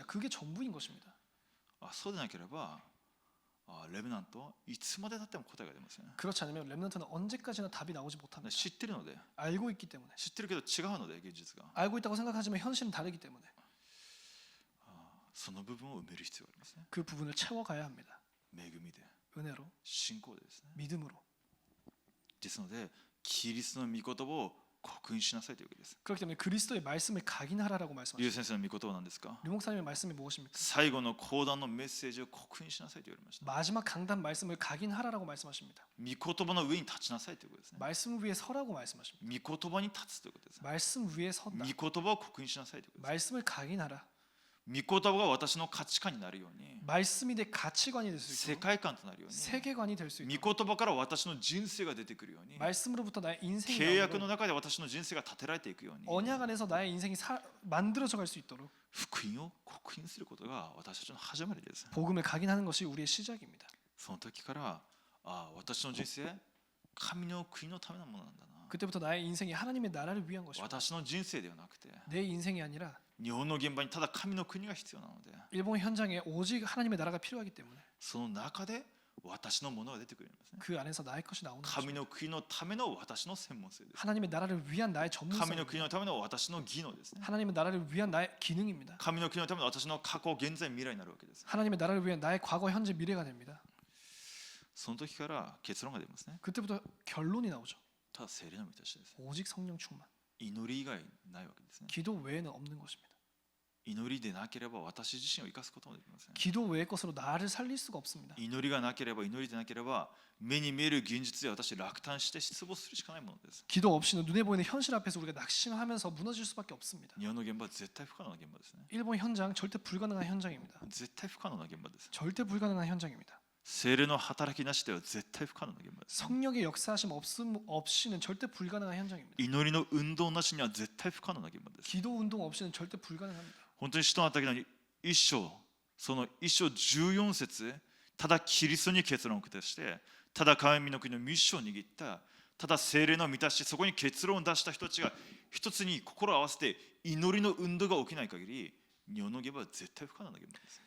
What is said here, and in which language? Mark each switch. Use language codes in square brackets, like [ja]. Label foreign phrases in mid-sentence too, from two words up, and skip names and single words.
[ko] 그게 전부인 것입니다. [ja] そうでなければ、レベナントいつまでたっても答えが出ません。 [ko] 그렇지 않으면 렘넌트는 언제까지나 답이 나오지 못합니다. [ja] 知ってるので、 [ko] 알고 있기 때문에 [ja] 知ってるけど違うので、現実が [ko] 알고 있다고 생각하지만 현실은 다르기 때문에 [ja] その部分を埋める必要がありますね。 [ko] 그 부분을 채워가야 합니다. [ja] 恵みで、 [ko] 은혜로, [ja] 信仰でですね。 [ko] 믿음으로. [ja] ですので、キリストの御言葉を刻印しなさいというわけです。 [ko] 그렇기 때문에 그리스도의 말씀을 각인하라라고 [ja] リュウ [ko] 말씀하십니다. [ja] 先生の御言葉なんですか？ [ko] 류 목사님의 말씀이 무엇입니까? [ja] 最後の講談のメッセージを刻印しなさいと言われました。 [ko] 마지막 강단 말씀을 각인하라라고 말씀하십니다. [ja] 御言葉の上に立ちなさいということですね。 [ko] 말씀 위에 서라고 말씀하십니다. [ja] 御言葉に立つということです。 [ko] 말씀 위에 선다. [ja] 御言葉を刻印しなさいということです。 [ko] 말씀을 각인하라. [ja] 御言葉が私の価値観になるように、 [ko] 말씀이 내 가치관이 될 수 [ja] 世 [ko] 있도록 [ja] 界観となるように、 [ko] 세계관이 될 수 [ja] 御 [ko] 있도록 [ja] 言葉から私の人生が出てくるように、 [ko] 말씀으로부터 나의 인생이 [ja] 契約の [ko] 나오도록 [ja] 中で私の人生が立てられていくように、 [ko] 언약 안에서 나의 인생이 만들어져 갈 수 있도록 [ja] 福音を刻印することが私たちの始まりです。 [ko] 복음을 각인하는 것이 우리의 시작입니다. [ja] その時から、私の人生、神の国のためのものなんだな。 [ko] 그때부터 나의 인생이 하나님의 나라를 위한 것입니다. [ja] 私の人生ではなくて、 [ko] 내 인생이 아니라 [ja] 日本の現場にただ神の国が必要なので、 [ko] 일본 현장에 오직 하나님의 나라가 필요하기 때문에 [ja] その中で私のものが出てくるんですね。 [ko] 그 안에서 나의 것이 나오는 [ja] 神 [ko] 것입니다. [ja] の国のための私の専門性です。 [ko] 하나님의 나라를 위한 나의 [ja] 神の [ko] 전문성입니다. [ja] 国のための私の技能ですね。 [ko] 하나님의 나라를 위한 나의 기능입니다. [ja] 神の国のための私の過去、現在、未来になるわけです。 [ko] 하나님의 나라를 위한 나의 과거, 현재, 미래가 됩니다. [ja] その時から結論が出ますね。 [ko] 그때부터 결론이 나오죠. [ja] ただ聖霊の満たしです。 [ko] 오직 성령 충만. [ja] 祈り以外ないわけですね。 [ko] 기도 외에는 없는 것입니다. [ja] 祈りでなければ私自身を生かすこともできません。 [ko] 기도 외의 것으로 나를 살릴 수가 없습니다. [ja] 祈りがなければ、祈りでなければ、目に見える現実で私落胆して失望するしかないものです。 [ko] 기도 없이는 눈에 보이는 현실 앞에서 우리가 낙심하면서 무너질 수밖에 없습니다. [ja] 日本の現場は絶対不可能な現場ですね。 [ko] 일본 현장 절대 불가능한 현장입니다. [ja] 絶対不可能な現場です。 [ko] 절대 불가능한 현장입니다. [ja] 聖霊の働きなしでは絶対不可能な現場です。 [ko] 성령의 역사하심 없이는 절대 불가능한 현장입니다. [ja] 祈りの運動なしには絶対不可能な現場です。 [ko] 기도 운동 없이는 절대 불가능합니다. [ja] 本当に使徒の働きの一章、その一章14節、ただキリストに結論を下して、ただ神の国のミッションを握った、ただ聖霊の満たし、そこに結論を出した人たちが一つに心を合わせて祈りの運動が起きない限り、日本の現場は絶対不可能な現場です。